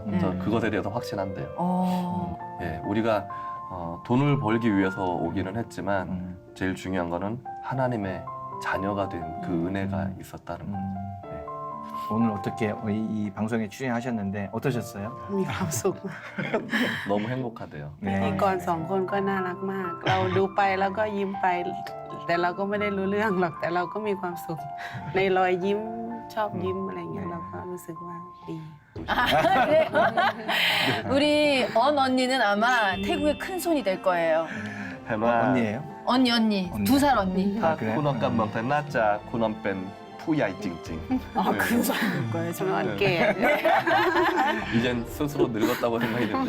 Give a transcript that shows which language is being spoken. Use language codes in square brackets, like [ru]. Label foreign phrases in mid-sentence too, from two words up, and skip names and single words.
[ko] 저 그것에 대해서 확신한대요. 우리가 돈을 벌기 위해서 오기는 했지만 제일 중요한 거는 하나님의 자녀가 된 그 은혜가 있었다는 거. 오늘 어떻게 이 방송에 출연하셨는데 어떠셨어요? [th] มีความสุข [ko] 너무 행복하대요. [th] พิธีกรสองคนก็น่ารักมาก เราดูไปแล้วก็ยิ้มไป แต่เราก็ไม่ได้รู้เรื่องหรอกแต่เราก็มีความสุข ในรอยยิ้มชอบยิ้มอะไรเงี้ยเราก็รู้สึกว่าดี [ko] 우리 언 언니는 아마 태국의 큰 손이 될 거예요. 언니예요? 언니. 2살 언니. 군원 깜먹다 나짜 군원 뺀 푸야이 찡찡. 큰 손이 될 거예요. 정말 게 이젠 스스로 늙었다고 생각이 듭니다.